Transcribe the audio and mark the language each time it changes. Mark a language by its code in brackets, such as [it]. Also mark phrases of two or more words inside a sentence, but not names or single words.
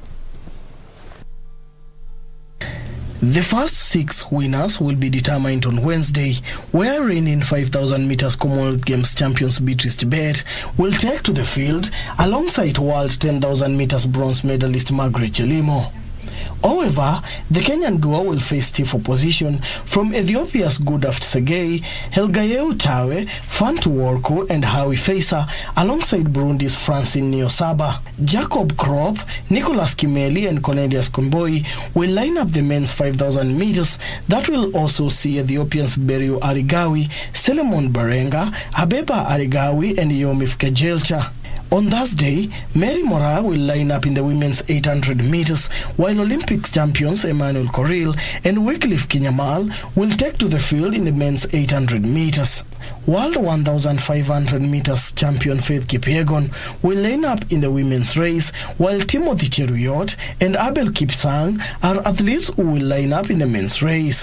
[en] The first 6 winners will be determined on Wednesday, where reigning 5,000 meters Commonwealth Games champions Beatrice Tibet will take to the field alongside world 10,000 meters bronze medalist Margaret Chelimo. However, the Kenyan duo will face stiff opposition from Ethiopia's Gudaft Segei, Helgayeu Tawe, Fantu Worku, and Hawi Faisa, alongside Burundi's Francine Niosaba. Jacob Krop, Nicholas Kimeli, and Cornelius Komboi will line up the men's 5,000 meters. That will also see Ethiopians Beriu Arigawi, Selemon Barenga, Abeba Arigawi, and Yomif Kejelcha. On Thursday, Mary Mora will line up in the women's 800 meters, while Olympics champions Emmanuel Coril and Wycliffe Kinyamal will take to the field in the men's 800 meters. World 1,500 meters champion Faith Kipyegon will line up in the women's race, while Timothy Cheruyot and Abel Kipsang are athletes who will line up in the men's race.